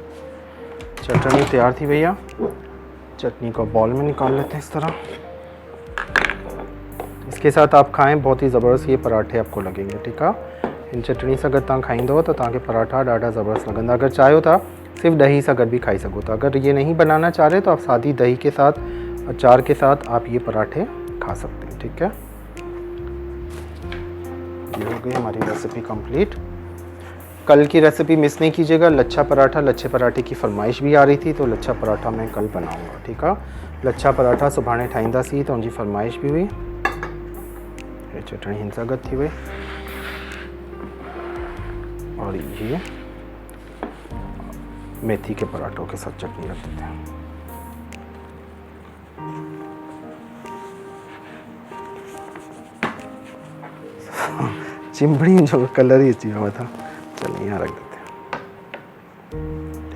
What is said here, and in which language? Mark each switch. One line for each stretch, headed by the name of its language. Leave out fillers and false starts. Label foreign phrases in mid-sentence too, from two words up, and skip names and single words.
Hindi: चटनी तैयार थी भैया, चटनी को बॉल में निकाल लेते हैं इस तरह। इसके साथ आप खाएं, बहुत ही ज़बरदस्त ये पराठे आपको लगेंगे। ठीक है,
Sindhi: इन चटनी से अगर तव्हां खाईंदो तो तव्हांखे पराठा ॾाढा ज़बरदस्त लगंदा। अगर चाहियो था सिर्फ दही सां गॾु भी खाई सको था।
Hindi: अगर ये नहीं बनाना चाह रहे तो आप सादी दही के साथ, अचार के साथ आप ये पराठे खा सकते हैं। ठीक है, ये हो गई हमारी रेसिपी कंप्लीट। कल की रेसिपी मिस नहीं कीजिएगा, लच्छा पराठा, लच्छे पराठे की फरमाइश भी आ रही थी तो लच्छा पराठा मैं कल बनाऊंगा। ठीक है,
Sindhi: लच्छा पराठा सुभाणे ठाहींदासीं
Hindi: तो उनकी फरमाइश भी हुई। ये चटनी
Sindhi: हिन सां गॾु थी वई
Hindi: और ये मेथी के पराठों के साथ चटनी रख देते हैं। चिंबड़ी जो कलर ही चाहिए हुआ था, चलिए यहाँ रख देते हैं।